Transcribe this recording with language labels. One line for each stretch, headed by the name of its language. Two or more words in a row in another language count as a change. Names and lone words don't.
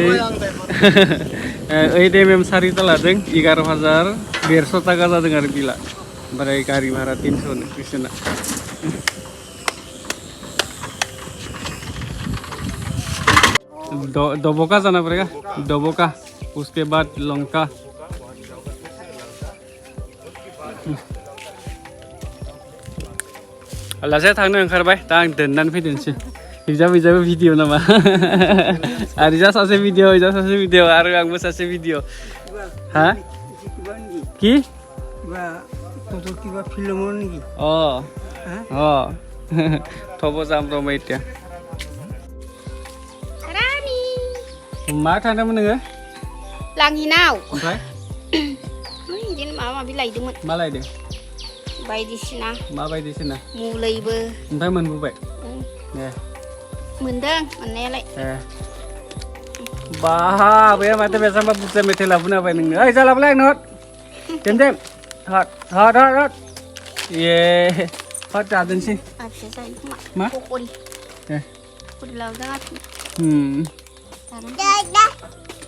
Bodo: 8 mm सारिता लादों 11100 टाका जादों आरो बिला ओमफ्राय गारि भारा 300 नो बिसोरना दबोका
Hindi: जाना पड़ेगा
Bodo: दबोका उसके बाद लंका लासै थांनो ओंखारबाय दा आं दोननानै फैदोंसै इजाबो भिडिअ नामा आरो इजा सासे भिडिअ आरो आंबो सासे भिडिअ हा কি
Assamese: কিবা ফিল্মৰ নেকি থব যাম ৰ'বা এতিয়া
Bodo: रानि मा थांदोंमोन नोङो लांहिनाव ओमफ्राय बिदिनो माबा माबि लायदोंमोन मा लायदों बायदिसिना मा बायदिसिना मुलैबो ओमफ्राय मोनबोबाय दे मोनदों मोननायालाय बा बे माथो बेसांबा बुरजा मेथाइ लाबोना होबाय नोंनो ओइ जालाबलाय आंनो हट देम हट ये हट जादोंसै फिसा जायो खोमा मा पकरि ए पकरि लाबोदों